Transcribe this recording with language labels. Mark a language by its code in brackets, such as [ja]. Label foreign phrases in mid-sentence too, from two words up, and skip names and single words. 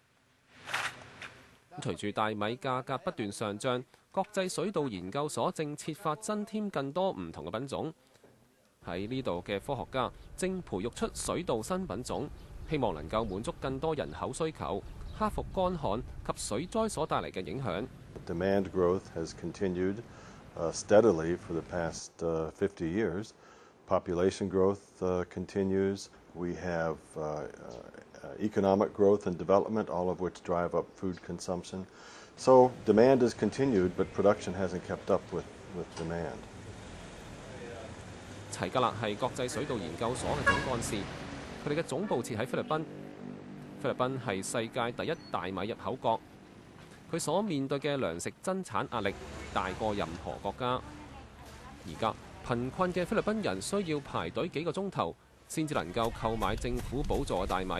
[yue] 隨住大米價格不斷上漲，國際水稻研究所正設法增添更多唔同嘅品種。喺呢度嘅科學家正培育出水稻新品種，希望能夠滿足更多人口需求，克服乾旱及水災所帶嚟嘅影響。 [en] Demand growth has continued steadily for the past 50 years. Population growth continues. We have economic growth and development, all of which drive up food consumption. So demand has continued, but production hasn't kept up with demand. [yue] 齊格勒係國際水稻研究所嘅總幹事，佢哋嘅總部設喺菲律賓。菲律賓係世界第一大米入口國，佢所面對嘅糧食增產壓力大過任何國家。而家貧困嘅菲律賓人需要排隊幾個鐘頭先至能夠購買政府補助嘅大米。